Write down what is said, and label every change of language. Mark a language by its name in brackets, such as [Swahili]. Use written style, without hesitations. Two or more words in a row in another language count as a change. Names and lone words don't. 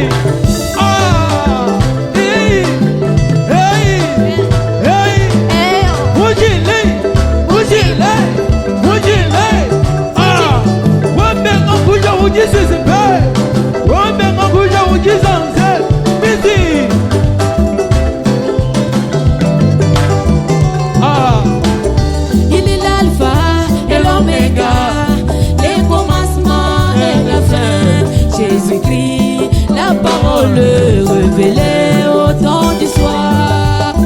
[Zulu] Hey hey hey. Ujile ujile ujile. Wambe ngokuja ujisisimbe, wambe ngokuja ujisanze busy. [French] Il est l'alpha et l'oméga, les commencements et la fin. Jésus-Christ, la parole révélée au temps du soir.